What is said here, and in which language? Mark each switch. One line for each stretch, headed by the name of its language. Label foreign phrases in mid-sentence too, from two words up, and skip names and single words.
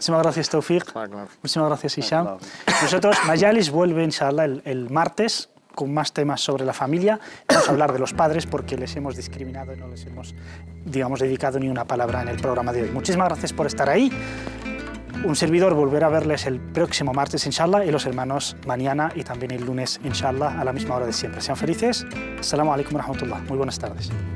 Spanish: Muchísimas gracias, Tawfiq. Muchísimas gracias, Hisham. Nosotros, Majalis vuelve, inshallah, el martes con más temas sobre la familia. Vamos a hablar de los padres porque les hemos discriminado y no les hemos, digamos, dedicado ni una palabra en el programa de hoy. Muchísimas gracias por estar ahí. Un servidor volverá a verles el próximo martes, inshallah, y los hermanos mañana y también el lunes, inshallah, a la misma hora de siempre. Sean felices.
Arabic: السلام عليكم ورحمة الله.
Spanish: Muy buenas tardes.